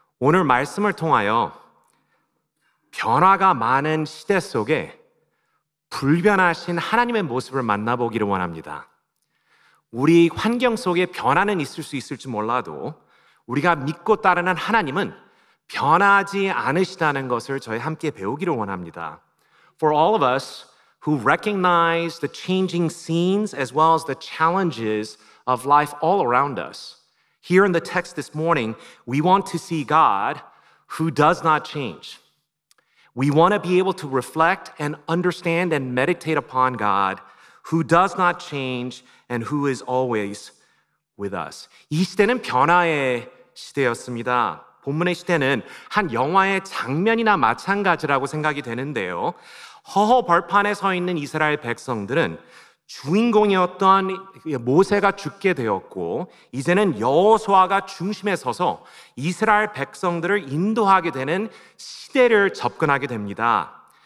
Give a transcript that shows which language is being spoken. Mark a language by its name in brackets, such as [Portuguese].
[Korean] 오늘 말씀을 통하여 변화가 많은 시대 속에 불변하신 하나님의 모습을 만나보기를 원합니다. 우리 환경 속에 변화는 있을 수 있을지 몰라도 우리가 믿고 따르는 하나님은 변하지 않으시다는 것을 저희 함께 배우기를 원합니다. [English] For all of us who recognize the changing scenes as well as the challenges of life all around us, here in the text this morning, we want to see God who does not change. We want to be able to reflect and understand and meditate upon God who does not change and who is always with us. [Korean] 이 시대는 변화의 시대였습니다. 본문의 시대는 한 영화의 장면이나 마찬가지라고 생각이 되는데요. 허허 벌판에 서 있는 이스라엘 백성들은 주인공이었던 모세가 죽게 되었고 이제는 여호수아가 중심에 서서 이스라엘 백성들을 인도하게 되는 시대를 접근하게 됩니다.